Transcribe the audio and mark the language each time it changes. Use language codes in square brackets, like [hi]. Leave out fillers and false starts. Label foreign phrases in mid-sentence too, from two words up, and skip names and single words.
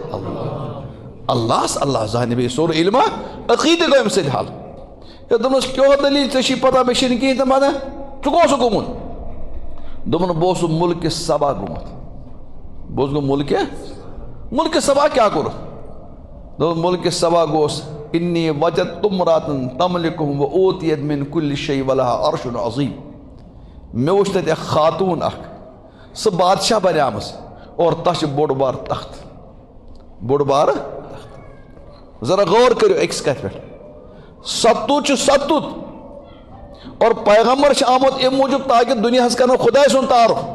[ks] اللہ زانہِ بیٚیہِ سورُے علمہ عقیٖدٕ گوٚو أمِس سۭتۍ حل ہے دوٚپنَس کیٛاہ دٔلیٖل ژےٚ چھی پتہ مےٚ چھی نہٕ کِہیٖنۍ تہِ پتہ ژٕ کوٚت اوسُکھ گوٚمُت دوٚپُن بہٕ اوسُس مُلکہِ سبا گوٚمُت بہٕ اوسُس گوٚمُت مُلکہِ سبا کیٛاہ کوٚرُتھ دوٚپُن مُلکہِ سبا گوس [ar] اِنی وجدت امرأةً تملکُہم وأوتیت من کُلہِ شیء ولہا عرشٌ عظیٖم [ks] مےٚ وٕچھ تتہِ اکھ خاتوٗن اکھ سۄ بادشاہ بنیمٕژ اور تتھ چھُ بوٚڑ بارٕ تخت ذرا غور کٔرِو أکِس کتھِ پٮ۪ٹھ ستوٗت چھُ ستوٗت اور پیغمبر چھُ آمُت اَمہِ موٗجوٗب تاکہِ دُنیاہس کرنو خۄداے سُنٛد تعارُف